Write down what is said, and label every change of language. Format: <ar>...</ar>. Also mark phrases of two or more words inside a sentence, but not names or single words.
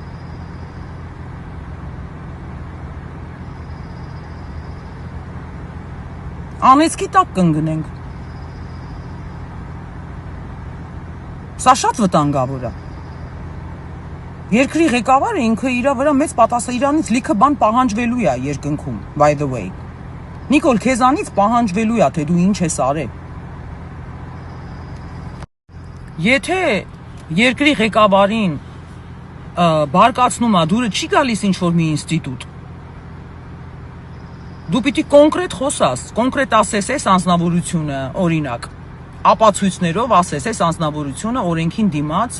<hy>Անեծքի տակ կընկնենք։ Սա շատ վտանգավոր է։ Երկրի ղեկավարը ինքը իրա վրա մեծ պատասխան, իրանից լիքը բան պահանջվելու է երկնքում,</hy> <en>by the way։</en> <hy>Նիկոլ, քեզանից պահանջվելու է, թե դու ինչ ես արել։ Եթե երկրի ղեկավարին բարկացնում է, դուրը չի գալիս ինչ-որ մի ինստիտուտ, դու պիտի կոնկրետ խոսաս, կոնկրետ ասես այս անձնավորությունը, օրինակ, ապացույցներով ասես այս անձնավորությունը օրենքին դիմաց,</hy>